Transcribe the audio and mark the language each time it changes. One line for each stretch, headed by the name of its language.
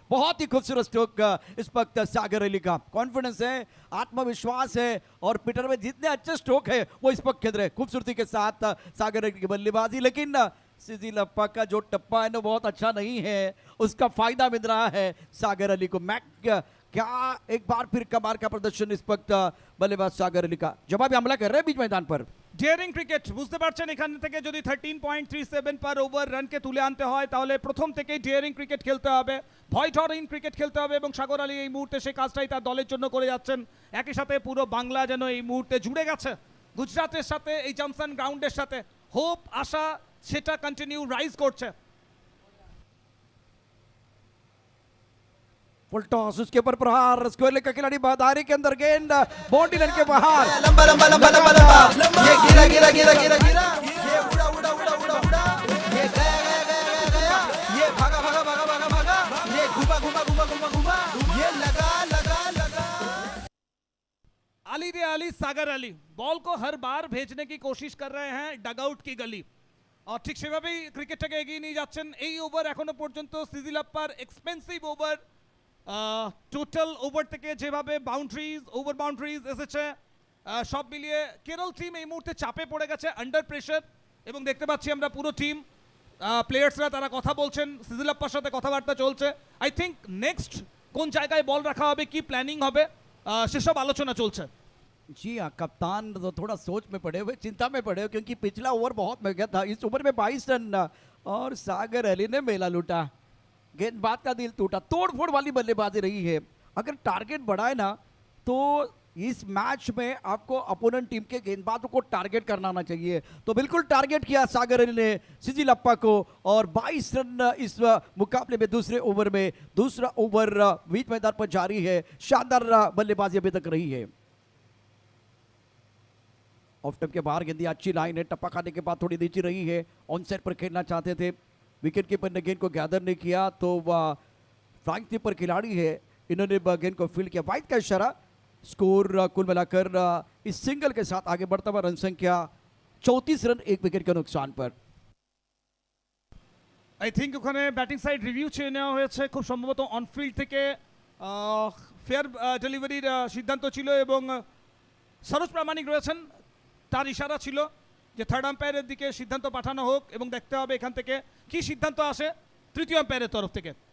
Hindi: बहुत ही खूबसूरत स्ट्रोक इस वक्त सागर अली का। कॉन्फिडेंस है, आत्मविश्वास है और पीटर में जितने अच्छे स्ट्रोक है वो इस वक्त खेल रहे खूबसूरती के साथ सागर अली की बल्लेबाजी। लेकिन सिजिलाप्पा का जो टप्पा है ना बहुत अच्छा नहीं है, उसका फायदा मिल रहा है सागर अली को। क्या एक बार फिर कमाल का प्रदर्शन इस वक्त बल्लेबाज सागर अली का। जवाबी हमला कर रहे हैं बीच मैदान पर।
Bangla: ডিয়ারিং ক্রিকেট, বুঝতে পারছেন এখান থেকে যদি 13.37 পার ওভার রানকে তুলে আনতে হয় তাহলে প্রথম থেকেই ডিয়ারিং ক্রিকেট খেলতে হবে, ভয়হীন ক্রিকেট খেলতে হবে, এবং সাগর আলী এই মুহূর্তে সেই কাজটাই তার দলের জন্য করে যাচ্ছেন। একই সাথে পুরো বাংলা যেন এই মুহূর্তে জুড়ে গেছে গুজরাটের সাথে, এই জনসন গ্রাউন্ডের সাথে। হোপ, আশা সেটা কন্টিনিউ রাইজ করছে।
Hindi: फुल टॉस, उसके ऊपर प्रहार, स्क्वायर का खिलाड़ी बाधारी के अंदर गेंद बाउंड्री लाइन के बाहर। लंबा लंबा लंबा लंबा लंबा ये गिरा गिरा गिरा गिरा गिरा ये उड़ा उड़ा उड़ा उड़ा उड़ा ये गया गया गया गया गया ये भागा भागा भागा भागा भागा ये घुमा घुमा घुमा घुमा घुमा ये लगा लगा लगा।
Bangla: আলী রে আলী
Hindi: सागर अली बॉल को हर बार भेजने की कोशिश कर रहे हैं डगआउट की गली और ठीक
Bangla: সেভাবেই ক্রিকেটটাকে এগিয়ে নিয়ে যাচ্ছেন এই ওভার এখনো পর্যন্ত সিজিলাপ্পার এক্সপেন্সিভ ওভার টোটাল ওভার থেকে যেভাবে ওভার বাউন্ডারিজ এসেছে সব মিলিয়ে কেরল টিম এই মুহূর্তে চাপে পড়ে গেছে আন্ডার প্রেসার এবং দেখতে পাচ্ছি আমরা পুরো টিম প্লেয়ার্সরা তারা কথা বলছেন সিজিলাপ্পার সাথে কথাবার্তা চলছে
English: I think
Bangla: নেক্সট কোন জায়গায় বল রাখা হবে কি প্ল্যানিং হবে সেসব আলোচনা চলছে
Hindi: जी हाँ, कप्तान तो थोड़ा सोच में पड़े हुए, चिंता में पड़े हुए, क्योंकि पिछला ओवर बहुत महंगा था। इस ओवर में 22 रन और सागर अली ने मेला लूटा, गेंदबाज का दिल टूटा। तोड़ फोड़ वाली बल्लेबाजी रही है। अगर टारगेट बढ़ाए ना तो इस मैच में आपको अपोनेंट टीम के गेंदबाजों को टारगेट करना आना चाहिए। तो बिल्कुल टारगेट किया सागर अली ने सिजिलप्पा को और 22 रन इस मुकाबले में दूसरे ओवर में। दूसरा ओवर बीच मैदान पर जारी है। शानदार बल्लेबाजी अभी तक रही है। ऑफ स्टंप के बाहर गेंदी अच्छी लाइन है, टप्पा खाने के बाद थोड़ी नीचे रही है। ऑन साइड पर खेलना चाहते थे, विकेट कीपर ने गेंद को गैदर नहीं किया तो फ्लाइंग कीपर खिलाड़ी है, इन्होंने गेंद को फील्ड किया। वाइड का इशारा। स्कोर कुल मिलाकर इस सिंगल के साथ आगे बढ़ता हुआ रन संख्या 34 रन 1 विकेट के नुकसान पर।
English: I think
Bangla: ওখানে ব্যাটিং সাইড রিভিউ চেয়ে নেওয়া হয়েছে খুব সম্ভবত অনফিল্ড থেকে ফেয়ার ডেলিভারির সিদ্ধান্ত ছিল এবং সরোজ প্রামাণিক রয়েছেন, তার ইশারা ছিল যে থার্ড আম্পায়ারের দিকে সিদ্ধান্ত পাঠানো হোক এবং দেখতে হবে এখান থেকে কি সিদ্ধান্ত আসে তৃতীয় আম্পায়ারের তরফ থেকে।